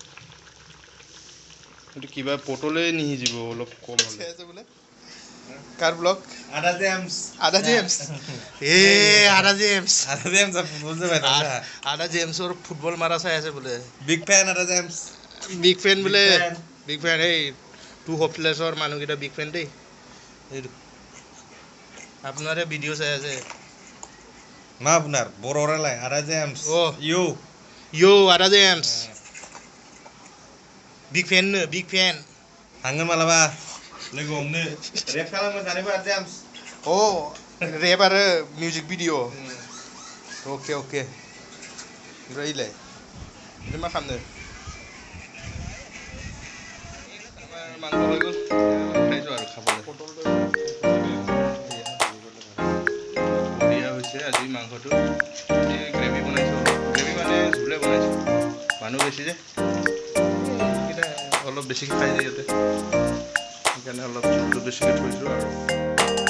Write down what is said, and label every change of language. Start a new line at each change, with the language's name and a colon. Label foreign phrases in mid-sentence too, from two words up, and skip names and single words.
Assamese: এইটো কিবা পটলে নিসিজিব অলপ কম হ'লে বোলে কাৰ ব্লগ আদা জেমছ আদা জেমছৰ ফুটবল মাৰা চাই আছে বোলে
English: Big fan
Assamese: বোলে
English: Big fan
Assamese: এই টু হোপলেছৰ মানুহকেইটা
English: Big fan
Assamese: দেই এইটো আপোনাৰে ভিডিঅ' চাই আছে মা আপোনাৰ বড়োৰাই আদা জেমছ ইউ আদা জেমছ
English: Big fan
Bodo: हांगोन मालाबा लोगो हमनो रेप खालामनो जानोबो आरो जेम्स रेप आरो
English: music video
Bodo: अके ओमफ्राय इलाय मा खालामनो
Assamese: मांग হৈ গ'ল খাইছো আৰু খাবলৈ বঢ়িয়া হৈছে আজি মাংসটো গ্ৰেভি বনাইছো গ্ৰেভি মানে ঝোলে বনাইছো মানুহ বেছি যে অলপ বেছিকৈ খাই যায় ইয়াতে সেইকাৰণে অলপ ঝোলটো বেছিকৈ থৈছোঁ আৰু